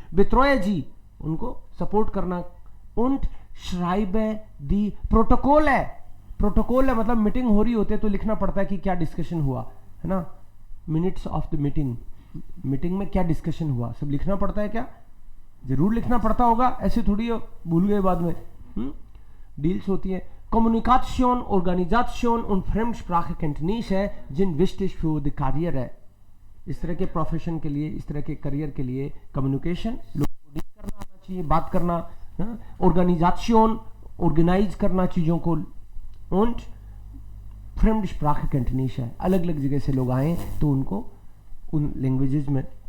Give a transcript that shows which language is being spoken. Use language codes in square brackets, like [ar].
[hi] बित्रोए जी उनको सपोर्ट करना। [de] उंट श्राइबे दी प्रोटोकॉल [hi] है, प्रोटोकॉल है मतलब मीटिंग हो रही होती है तो लिखना पड़ता है कि क्या डिस्कशन हुआ, है ना। Minutes of the meeting, meeting में क्या डिस्कशन हुआ सब लिखना पड़ता है क्या, जरूर लिखना पड़ता होगा, ऐसे थोड़ी भूल गए बाद में। डील्स होती है। [de] Kommunikation, Organisation und Fremdsprachekenntnisse sind wichtig für die Karriere। [hi] इस तरह के प्रोफेशन के लिए, इस तरह के करियर के लिए कम्युनिकेशन, लोगों को डील करना आना चाहिए, बात करना, ऑर्गेनाइजेशन, ऑर्गेनाइज करना चीज़ों को, [de] und Fremdsprachekenntnisse, [hi] अलग अलग जगह से लोग आए तो उनको उन लैंग्वेजेस में।